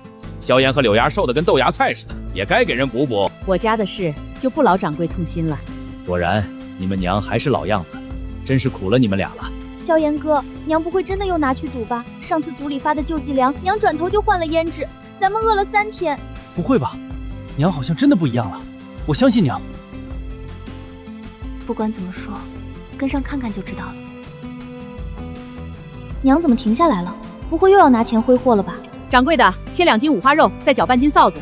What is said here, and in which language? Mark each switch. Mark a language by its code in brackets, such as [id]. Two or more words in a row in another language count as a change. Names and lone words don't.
[zh] 蕭炎和柳芽瘦得跟豆芽菜似的，也該給人補補。我家的事就不勞掌櫃操心了。果然，你們娘還是老樣子，真是苦了你們倆了。蕭炎哥，娘不會真的又拿去賭吧？上次族裡發的救濟糧，娘轉頭就換了胭脂，咱們餓了3天。不會吧？娘好像真的不一樣了，我相信娘。不管怎麼說，跟上看看就知道了。娘怎麼停下來了？不會又要拿錢揮霍了吧？掌櫃的，切2斤五花肉，再攪半斤臊子。